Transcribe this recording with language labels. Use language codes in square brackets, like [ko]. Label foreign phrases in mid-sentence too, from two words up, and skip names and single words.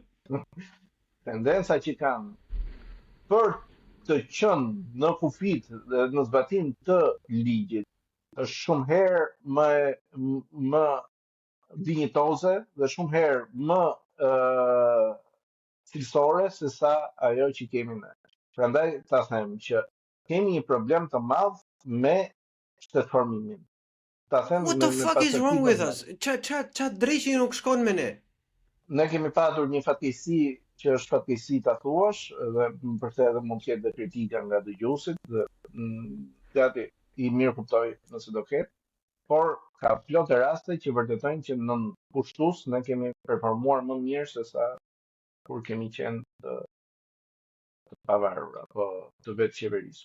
[sq] Tendenca që kanë për të qenë në kufit dhe në zbatim të ligjit është shumë herë më dinjitoze dhe shumë herë më cilësore se sa ajo që kemi ne. Prandaj ta them që kemi një problem të madh me shtetformimin. [en] What the fuck is wrong with us? [sq] Qa drejqi nuk shkon me ne? Ne kemi patur një fatkeqësi që është fatkeqësi ta thuash, dhe për këtë edhe mund të jetë dhe kritika nga dëgjuesit, dhe gati i mirë kuptoj nëse do ketë, por ka plot raste që vërtetojnë që në pushtues ne kemi performuar më mirë se sa kur kemi qenë të pavarur apo të vetë qeverisur.